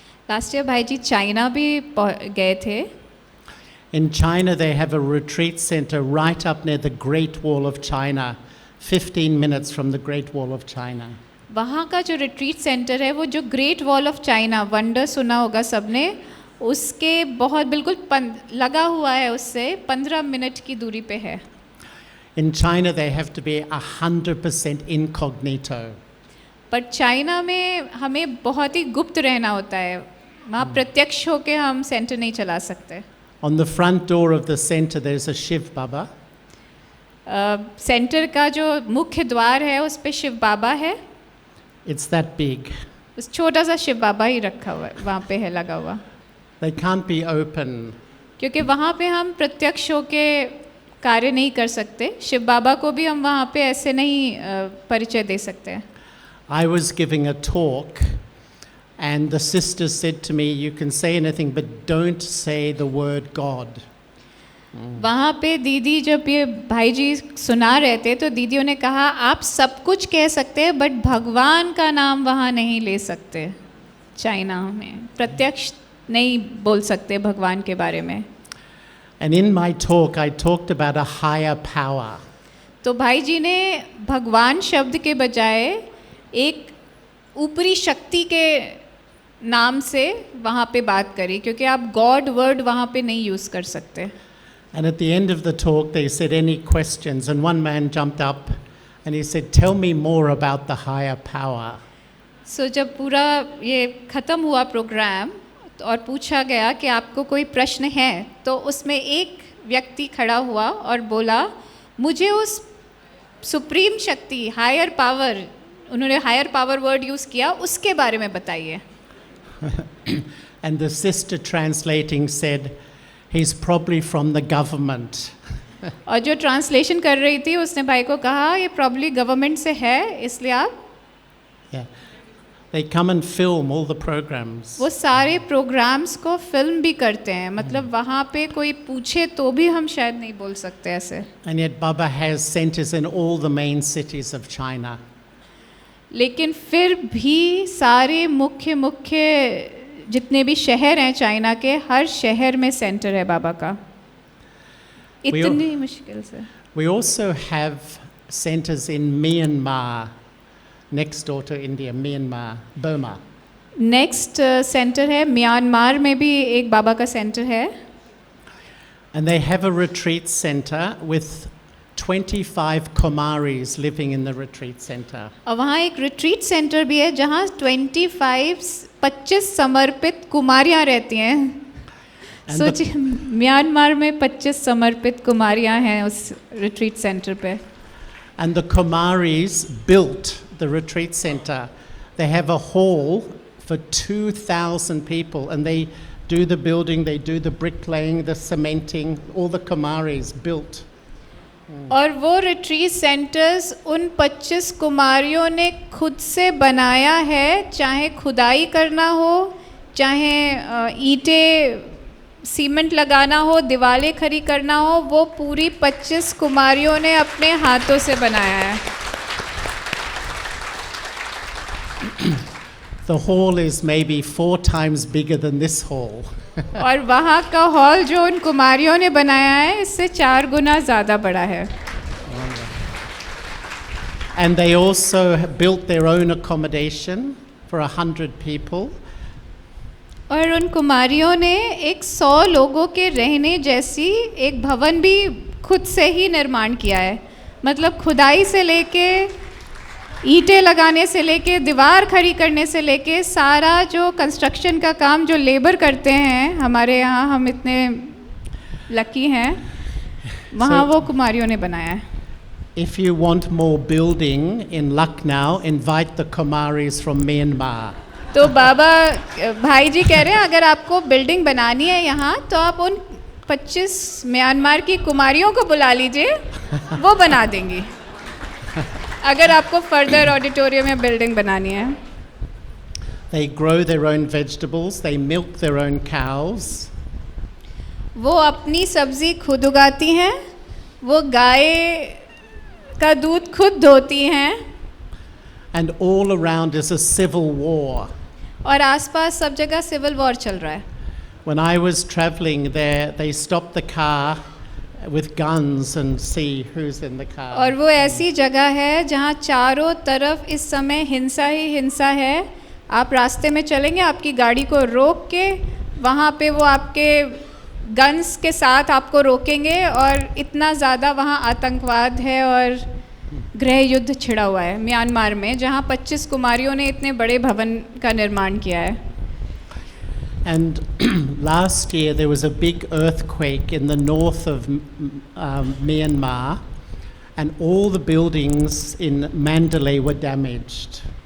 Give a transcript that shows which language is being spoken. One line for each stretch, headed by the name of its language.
English: last year
Hindi: भाई जी China भी गए थे।
English: In China they have a retreat center right up near the Great Wall of China, 15 minutes from the Great Wall of China.
Hindi: वहाँ का जो retreat centre है वो जो great wall of China, wonder सुना होगा सबने, उसके बहुत बिल्कुल लगा हुआ है, उससे 15 मिनट की दूरी पे है।
English: In China they have to be 100% incognito.
Hindi: पर चाइना में हमें बहुत ही गुप्त रहना होता है, वहाँ प्रत्यक्ष होके हम सेंटर नहीं चला सकते।
English: On the front door of the center there's a Shiv Baba.
Hindi: Centre का जो मुख्य द्वार है उस पे शिव बाबा है।
English: It's that big.
Hindi: उस छोटा सा शिव बाबा ही रखा हुआ है, वहाँ पे है लगा हुआ।
English: They can't be open.
Hindi: क्योंकि वहाँ पे हम प्रत्यक्ष होके कार्य नहीं कर सकते, शिव बाबा को भी हम वहाँ पे ऐसे नहीं परिचय दे सकते।
English: I was giving a talk and the sister said to me, you can say anything but don't say the word God.
Hindi: वहाँ पे दीदी जब ये भाई जी सुना रहे थे तो दीदियों ने कहा आप सब कुछ कह सकते हैं बट भगवान का नाम वहाँ नहीं ले सकते, चाइना में प्रत्यक्ष नहीं बोल सकते भगवान के बारे में।
English: And in my talk I talked about a higher power.
Hindi: तो भाई जी ने भगवान शब्द के बजाय एक ऊपरी शक्ति के नाम से वहाँ पे बात करी, क्योंकि आप गॉड वर्ड वहाँ पे नहीं यूज़ कर सकते।
English: And at the end of the talk they said any questions, and one man jumped up and he said tell me more about the higher power.
Hindi: So जब पूरा ये ख़त्म हुआ प्रोग्राम और पूछा गया कि आपको कोई प्रश्न है, तो उसमें एक व्यक्ति खड़ा हुआ और बोला मुझे उस सुप्रीम शक्ति हायर पावर, उन्होंने हायर पावर वर्ड यूज़ किया, उसके बारे में बताइए।
English: And the sister translating said he's probably from the government.
Hindi: और जो ट्रांसलेशन कर रही थी उसने भाई को कहा ये प्रॉब्ली गवर्नमेंट से है, इसलिए आप।
English: Yeah. They come and film all the programs.
Hindi: वो सारे प्रोग्राम्स को फिल्म भी करते हैं, मतलब वहाँ पे कोई पूछे तो भी हम शायद नहीं बोल सकते ऐसे।
English: And yet Baba has centers in all the main cities of China.
Hindi: लेकिन फिर भी सारे मुख्य जितने भी शहर हैं चाइना के, हर शहर में सेंटर है बाबा का, इतनी मुश्किल से।
English: We also have centers in Myanmar, next door to India, Myanmar, Burma.
Hindi: Next centre है म्यांमार में भी एक बाबा का सेंटर है।
English: And they have a retreat center with 25 Kumaris living in the retreat center.
Hindi: और वहाँ एक रिट्रीट सेंटर भी है जहाँ 25 समर्पित कुमारियाँ रहती हैं।
English: And
Hindi: सोचिए म्यांमार में 25 समर्पित कुमारियां हैं उस रिट्रीट सेंटर पे.
English: And the Kumaris built the retreat center. They have a hall for 2,000 people, and they do the building, they do the bricklaying, the cementing, all the Kumaris built.
Hindi: और वो retreat centres उन 25 कुमारियों ने खुद से बनाया है, चाहे खुदाई करना हो, चाहे ईंटें सीमेंट लगाना हो, दीवारें खड़ी करना हो, वो पूरी 25 कुमारियों ने अपने हाथों से बनाया है.
English: The hall is maybe 4 times bigger than this hall.
Hindi: और वहाँ का हॉल जो उन कुमारियों ने बनाया है इससे 4 गुना ज़्यादा बड़ा है.
English: And they also built their own accommodation for 100 people.
Hindi: और उन कुमारियों ने एक 100 लोगों के रहने जैसी एक भवन भी खुद से ही निर्माण किया है. मतलब खुदाई से लेके ईंटें लगाने से लेके दीवार खड़ी करने से लेके सारा जो कंस्ट्रक्शन का काम जो लेबर करते हैं हमारे यहाँ, हम इतने लकी हैं, वहाँ वो कुमारियों ने बनाया है.
English: If you want more building in Lucknow, invite the Kumaris from Myanmar.
Hindi: तो बाबा भाई जी कह रहे हैं अगर आपको बिल्डिंग बनानी है यहाँ तो आप उन 25 म्यांमार की कुमारियों को बुला लीजिए, वो बना देंगी अगर आपको फर्दर ऑडिटोरियम या बिल्डिंग बनानी है.
English: They grow their own vegetables, they milk their own cows.
Hindi: वो अपनी सब्जी खुद उगाती हैं, वो गाय का दूध खुद धोती हैं.
English: And all around is a civil war.
Hindi: और आसपास सब जगह सिविल वॉर चल रहा है.
English: When I was traveling there, they stopped the car with guns and see who's in the car.
Hindi: और वो ऐसी जगह है जहाँ चारों तरफ इस समय हिंसा ही हिंसा है. आप रास्ते में चलेंगे, आपकी गाड़ी को रोक के वहाँ पे वो आपके गन्स के साथ आपको रोकेंगे और इतना ज़्यादा वहाँ आतंकवाद है और गृह युद्ध छिड़ा हुआ है म्यांमार में, जहाँ 25 कुमारियों ने इतने बड़े भवन का निर्माण किया है.
English: And last year there was a big earthquake in the north of Myanmar, and all the buildings in Mandalay were damaged.